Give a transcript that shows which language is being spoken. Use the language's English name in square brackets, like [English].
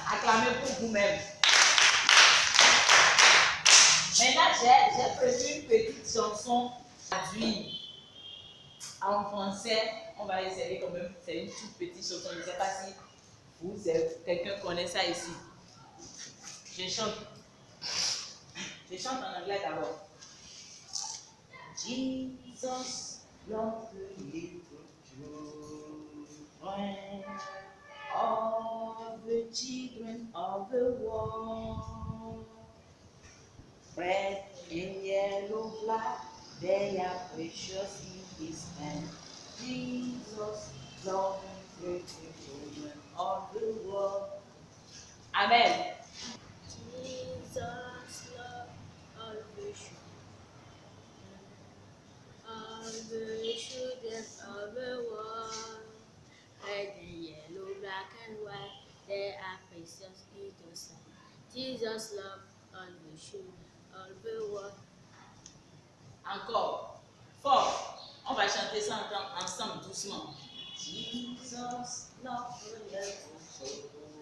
[French] Acclamez pour vous-même. Maintenant, j'ai prévu une petite chose. chanson traduite en français, on va essayer quand même. C'est une toute petite chanson. Je ne sais pas si quelqu'un connaît ça ici. Je chante. Je chante en anglais d'abord. [English] Jesus loved the little children, all the children of the world. Red and yellow, black, they are precious in His hand. Jesus loved the little children of the world. Amen. Jesus loved all the children of the world. Red and yellow, black and white, they are precious in His sight. Jesus loved all the children of the world. [French] Encore. Fort. On va chanter ça ensemble doucement. [English] Jesus loved the little children.